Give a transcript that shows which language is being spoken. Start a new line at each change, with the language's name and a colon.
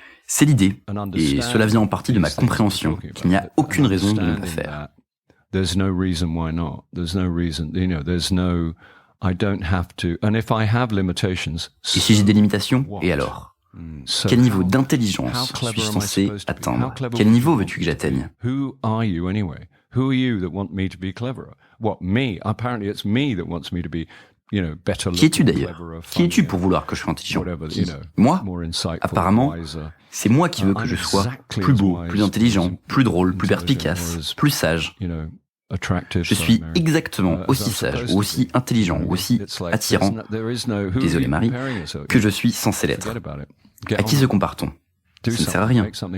French: C'est l'idée, et cela vient en partie de ma compréhension qu'il n'y a aucune raison de ne pas faire.
English: There's no reason why not. There's no reason, there's no, I don't have to, and if I have limitations.
French: Et si j'ai des limitations, et alors? Quel niveau d'intelligence suis-je censé atteindre? Quel niveau veux-tu que j'atteigne?
English: Who are you anyway? Who are you that want me to be cleverer? What, me? Apparently it's me that wants me to be, better.
French: Qui es-tu d'ailleurs? Qui es-tu pour vouloir que je sois intelligent? Moi? Apparemment, c'est moi qui veux que je sois plus beau, plus intelligent, plus drôle, plus perspicace, plus sage. Je suis exactement aussi sage, ou aussi intelligent, ou aussi attirant, désolé Marie, que je suis censé l'être. À qui se compare-t-on? Ça ne sert à rien.